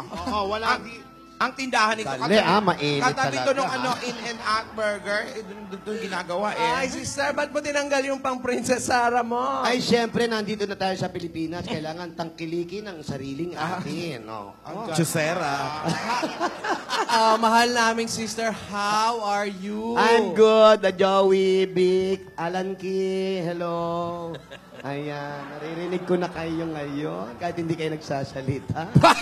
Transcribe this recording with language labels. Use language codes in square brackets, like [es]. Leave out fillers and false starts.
[tl] Wala Ang tindahan nito. Dali, mainit katabi talaga, to nung ha? In-N-Out Burger. Doon ginagawa, Ay, sister, ba't mo tinanggal yung pang Princess Sarah mo? Ay, siyempre, nandito na tayo sa Pilipinas. Kailangan tangkilikin ang sariling atin. Chusera. Mahal naming sister, [en] how are you? I'm good, Joey, Vic, Alan Ki, hello. [tl] Ayan, naririnig ko na kayo ngayon, kahit hindi kayo nagsasalita.